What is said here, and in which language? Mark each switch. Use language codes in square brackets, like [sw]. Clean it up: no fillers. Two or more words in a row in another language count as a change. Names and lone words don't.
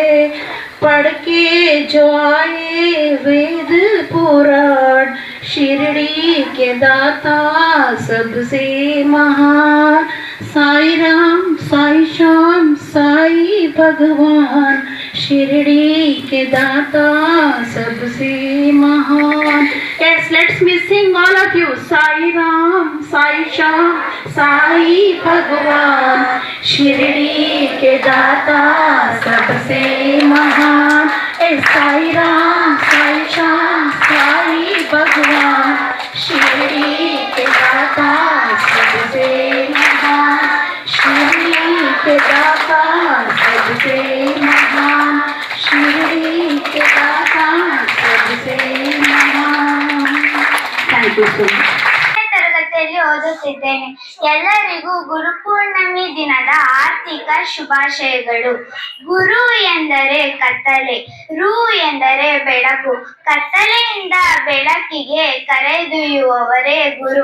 [hi] पढ़ के जो आए वेद पुराण, शिरडी के दाता सबसे महान। साई राम साई श्याम साई भगवान, शिरडी के दाता सबसे महान। [en] Yes, let's me sing all of you. [hi] साई राम, साई श्याम, साई भगवान, शिरडी के दाता सबसे महान। साई राम साई श्याम साई भगवान, शिरडी के दाता सबसे महान। शिरडी के दाता सबसे महान, शिरडी के दाता सबसे महान। [en] thank you so much. [kn] ತರಗತಿಯಲ್ಲಿ ಓದುತ್ತಿದ್ದೇನೆ. ಎಲ್ಲರಿಗೂ ಗುರುಪೂರ್ಣಿಮೆ ದಿನದ ಆರ್ಥಿಕ ಶುಭಾಶಯಗಳು. ಗುರು ಎಂದರೆ ಕತ್ತಲೆ, ರು ಎಂದರೆ ಬೆಳಕು. ಕತ್ತಲೆಯಿಂದ ಬೆಳಕಿಗೆ ಕರೆದೊಯ್ಯುವವರೇ ಗುರು.